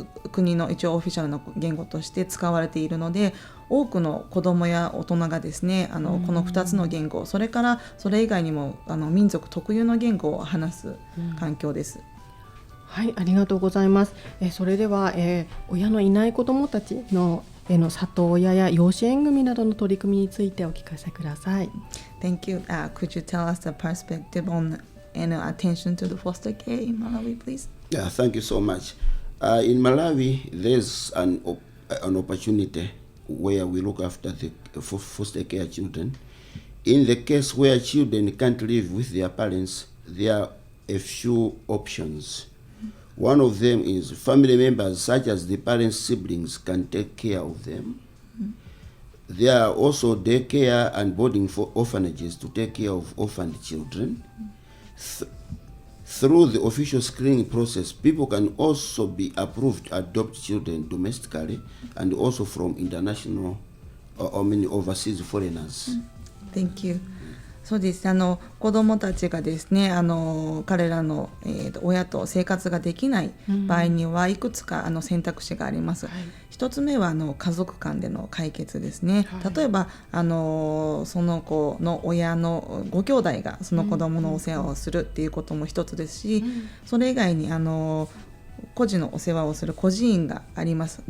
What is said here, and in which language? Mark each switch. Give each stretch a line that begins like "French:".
Japanese: 国の一応オフィシャルの言語として使われているので、多くの子どもや大人がですね、この2つの言語、それからそれ以外にも民族特有の言語を話す環境です。はい、ありがとうございます。それでは、親のいない子どもたちの里親や養子縁組などの取り組みについてお聞かせください。
English: Thank you. Could you tell us the perspective on and attention to the foster care in Malawi, please? Yeah, thank you so much. In Malawi, there's an opportunity where we look after the foster care children. In the case where children can't live with their parents, there are a few options. One of them is family members such as the parents' siblings can take care of them. There are also daycare and boarding for orphanages to take care of orphaned children. Through the official screening process, people can also be approved to adopt children domestically and also from international, overseas foreigners. Thank you.
Japanese: そうです。子どもたちがですね、彼らの、親と生活ができない場合にはいくつか選択肢があります。一つ目は家族間での解決ですね。例えばその子の親のご兄弟がその子どものお世話をするっていうことも一つですし、それ以外に孤児のお世話をする孤児院があります。